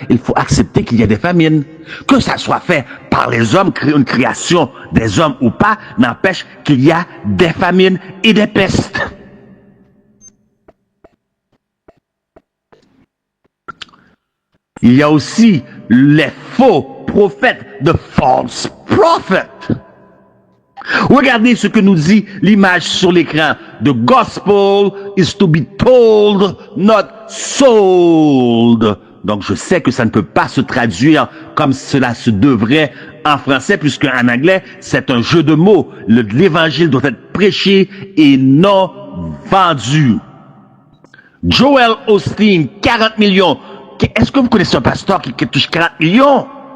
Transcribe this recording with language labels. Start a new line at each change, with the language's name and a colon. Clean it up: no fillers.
French: Il faut accepter qu'il y ait des famines. Que ça soit fait par les hommes, une création des hommes ou pas, n'empêche qu'il y a des famines et des pestes. Il y a aussi les faux prophètes, de
English: false prophets.
French: Regardez ce que nous dit l'image sur l'écran.
English: The gospel is to be told, not sold.
French: Donc je sais que ça ne peut pas se traduire comme cela se devrait en français, puisque en anglais, c'est un jeu de mots. L'évangile doit être prêché et non vendu. Joel Osteen, 40 millions. Est-ce que vous connaissez un pasteur qui touche 40 millions?